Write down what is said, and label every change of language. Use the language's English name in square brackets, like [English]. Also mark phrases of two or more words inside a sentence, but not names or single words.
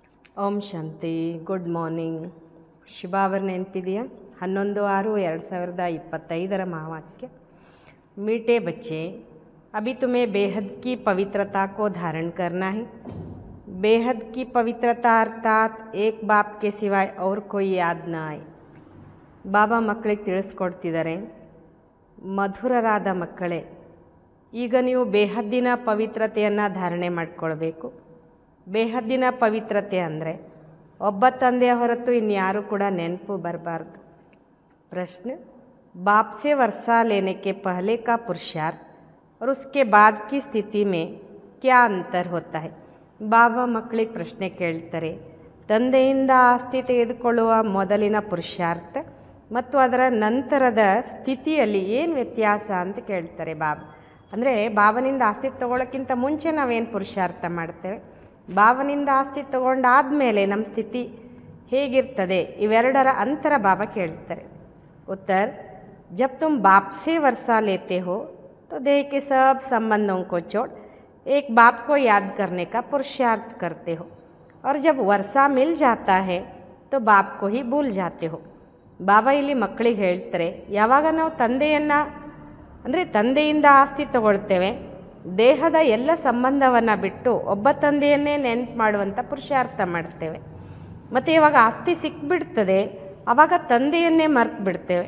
[Hindi] ओम शांति. [English] good morning. [Kannada] ಶುಭಾವರ್ ನೆನಪಿದೆಯಾ? [Hindi] 11/6/2025 महावाक्य। मीठे बच्चे, अभी तुम्हें बेहद की पवित्रता को धारण करना है। बेहद की पवित्रता अर्थात एक बाप के सिवाय और कोई याद न आए. [Kannada] ಬಾಬಾ ಮಕ್ಕಳಿಗೆ ತಿಳಿಸ್ಕೊಡ್ತಿದ್ದಾರೆ, ಮಧುರರಾದ ಮಕ್ಕಳೇ, ಈಗ ನೀವು ಬೇಹದ್ದಿನ ಪವಿತ್ರತೆಯನ್ನು ಧಾರಣೆ ಮಾಡಿಕೊಳ್ಬೇಕು. ಬೇಹದ್ದಿನ ಪವಿತ್ರತೆ ಅಂದರೆ ಒಬ್ಬ ತಂದೆಯ ಹೊರತು ಇನ್ಯಾರೂ ಕೂಡ ನೆನಪು ಬರಬಾರ್ದು. [Hindi] प्रश्न, बाप से वर्षा लेने के पहले का पुरुषार्थ और उसके बाद की स्थिति में क्या अंतर होता है? [Kannada] ಬಾಬಾ ಮಕ್ಕಳಿಗೆ ಪ್ರಶ್ನೆ ಕೇಳ್ತಾರೆ, ತಂದೆಯಿಂದ ಆಸ್ತಿ ತೆಗೆದುಕೊಳ್ಳುವ ಮೊದಲಿನ ಪುರುಷಾರ್ಥ ಮತ್ತು ಅದರ ನಂತರದ ಸ್ಥಿತಿಯಲ್ಲಿ ಏನು ವ್ಯತ್ಯಾಸ ಅಂತ ಕೇಳ್ತಾರೆ ಬಾಬಾ. ಅಂದರೆ ಬಾಬನಿಂದ ಆಸ್ತಿ ತೊಗೊಳ್ಳೋಕ್ಕಿಂತ ಮುಂಚೆ ನಾವೇನು ಪುರುಷಾರ್ಥ ಮಾಡ್ತೇವೆ, ಬಾಬನಿಂದ ಆಸ್ತಿ ತಗೊಂಡಾದಮೇಲೆ ನಮ್ಮ ಸ್ಥಿತಿ ಹೇಗಿರ್ತದೆ, ಇವೆರಡರ ಅಂತರ ಬಾಬಾ ಕೇಳ್ತಾರೆ. [Hindi] उत्तर, जब तुम बाप से वर्षा लेते हो तो देह के सब संबंधों को छोड़ एक बाप को याद करने का पुरुषार्थ करते हो, और जब वर्षा मिल जाता है तो बाप को ही भूल जाते हो. [Kannada] ಬಾಬಾ ಇಲ್ಲಿ ಮಕ್ಕಳಿಗೆ ಹೇಳ್ತಾರೆ, ಯಾವಾಗ ನಾವು ತಂದೆಯನ್ನು ಅಂದರೆ ತಂದೆಯಿಂದ ಆಸ್ತಿ ತಗೊಳ್ತೇವೆ, ದೇಹದ ಎಲ್ಲ ಸಂಬಂಧವನ್ನು ಬಿಟ್ಟು ಒಬ್ಬ ತಂದೆಯನ್ನೇ ನೆನಪು ಮಾಡುವಂಥ ಪುರುಷಾರ್ಥ ಮಾಡ್ತೇವೆ. ಮತ್ತು ಇವಾಗ ಆಸ್ತಿ ಸಿಕ್ಬಿಡ್ತದೆ, ಆವಾಗ ತಂದೆಯನ್ನೇ ಮರ್ತು ಬಿಡ್ತೇವೆ.